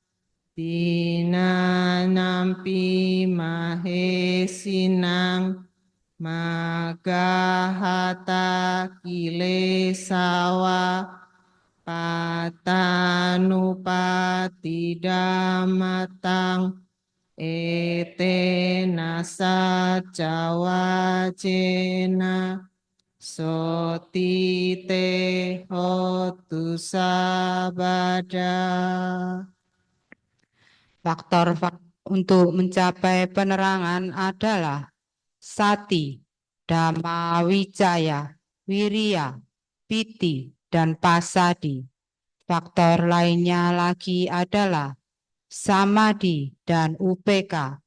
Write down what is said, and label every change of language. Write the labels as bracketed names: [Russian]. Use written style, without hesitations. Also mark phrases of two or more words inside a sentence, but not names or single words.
[Pali] dina nampi mahesinang magahata kilesawa patanupati damatang ete nasa cawajena sotite hotu sabada. [Indonesian] Faktor untuk mencapai penerangan adalah sati, [Pali] dhamma wijaya, [Indonesian] wirya, piti, dan pasadi. Faktor lainnya lagi adalah samadhi dan upeka.